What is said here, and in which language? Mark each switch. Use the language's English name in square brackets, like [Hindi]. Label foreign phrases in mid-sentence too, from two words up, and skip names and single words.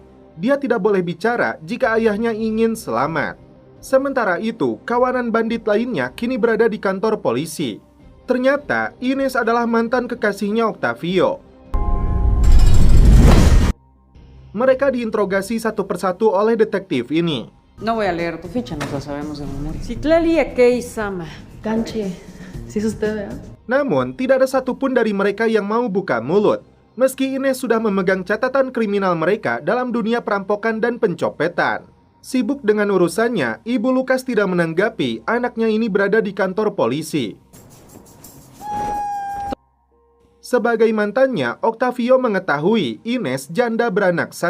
[Indonesian] Dia tidak boleh bicara jika ayahnya ingin selamat. Sementara itu, kawanan bandit lainnya kini berada di kantor polisi. Ternyata Ines adalah mantan kekasihnya Octavio. Mereka diinterogasi satu persatu oleh detektif ini. [Spanish] No voy a leer tu ficha, nos la sabemos de memoria. Citlali Sama. Canche. Si es usted, ¿verdad? [Indonesian] Namun, tidak ada satupun dari mereka yang mau buka mulut. Meski Ines sudah memegang catatan kriminal mereka dalam dunia perampokan dan pencopetan. Sibuk dengan urusannya, Ibu Lukas tidak menanggapi anaknya ini berada di kantor polisi. Sebagai mantannya, Octavio mengetahui Ines janda beranak 1.